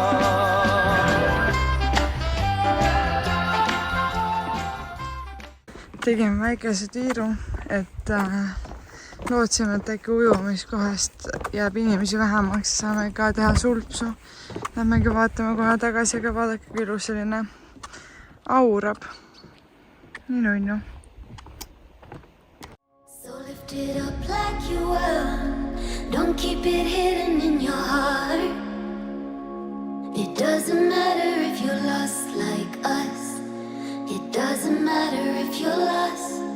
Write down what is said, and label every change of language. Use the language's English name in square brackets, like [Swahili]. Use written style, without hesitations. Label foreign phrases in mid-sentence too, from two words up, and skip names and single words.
[Estonian] Tegime väikese tiiru, et lootsime, et äkki ujumiskohast jääb inimesi vähemaks, saame ka teha sulpsu. Lämmegi vaatame kohe tagasi, aga vaadake, kui ilus selline aurab. Nii nunnu. [English] So lift it up like you will. Don't keep it hidden in your heart. It doesn't matter if you're lost like us. It doesn't matter if you're lost.